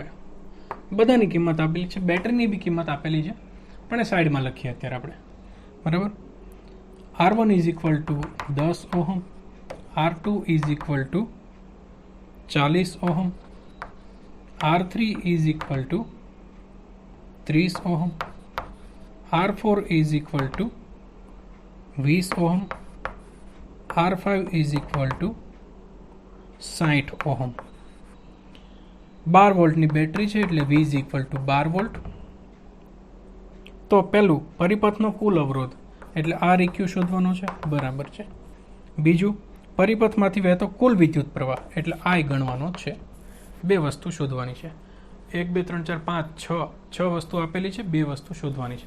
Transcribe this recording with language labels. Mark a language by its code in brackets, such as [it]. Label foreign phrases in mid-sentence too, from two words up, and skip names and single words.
[gu] બધાની કિંમત આપેલી છે, બેટરીની બી કિંમત આપેલી છે, પણ એ સાઈડમાં લખીએ અત્યારે આપણે, બરાબર. [en] R1 is equal to 10 ohm, R2 is equal to 40 ohm, R3 is equal to 30 ohm, R4 is equal to 20 ohm, R5 is equal to 60 ohm. [gu] 12 વોલ્ટની બેટરી છે એટલે [en] V is equal to 12 volt. [gu] તો પહેલું પરિપથનો કુલ અવરોધ એટલે Req શોધવાનો છે, બરાબર છે. બીજું પરિપથમાંથી વહેતો કુલ વિદ્યુત પ્રવાહ એટલે I ગણવાનો છે. 2 વસ્તુ શોધવાની છે. 1 2 3 4 5 6 વસ્તુ આપેલી છે, 2 વસ્તુ શોધવાની છે.